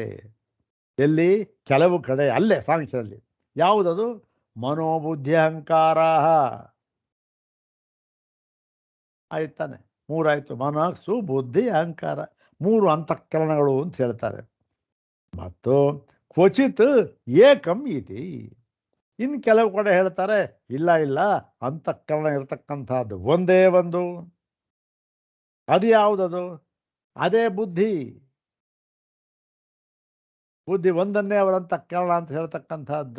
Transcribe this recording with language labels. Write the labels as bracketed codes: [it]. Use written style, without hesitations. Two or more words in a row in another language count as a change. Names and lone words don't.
[kn] ಎಲ್ಲಿ? ಕೆಲವು ಕಡೆ ಅಲ್ಲೇ ಸಾಂಖ್ಯರಲ್ಲಿ. ಯಾವುದದು? ಮನೋಬುದ್ಧಿ ಅಹಂಕಾರ. ಆಯ್ತಾನೆ, ಮೂರಾಯ್ತು. ಮನಸ್ಸು, ಬುದ್ಧಿ, ಅಹಂಕಾರ, ಮೂರು ಅಂತಃಕರಣಗಳು ಅಂತ ಹೇಳ್ತಾರೆ. [sa] ಮತ್ತು ಕ್ವಚಿತ್ ಏಕಂ ಇತಿ. [kn] ಇನ್ನು ಕೆಲವು ಕಡೆ ಹೇಳ್ತಾರೆ ಇಲ್ಲ ಇಲ್ಲ, ಅಂತಃಕರಣ ಇರತಕ್ಕಂಥದ್ದು ಒಂದೇ ಒಂದು. ಅದು ಯಾವುದದು? ಅದೇ ಬುದ್ಧಿ. ಬುದ್ಧಿ ಒಂದನ್ನೇ ಅವರ ಅಂತಃಕರಣ ಅಂತ ಹೇಳ್ತಕ್ಕಂಥದ್ದು.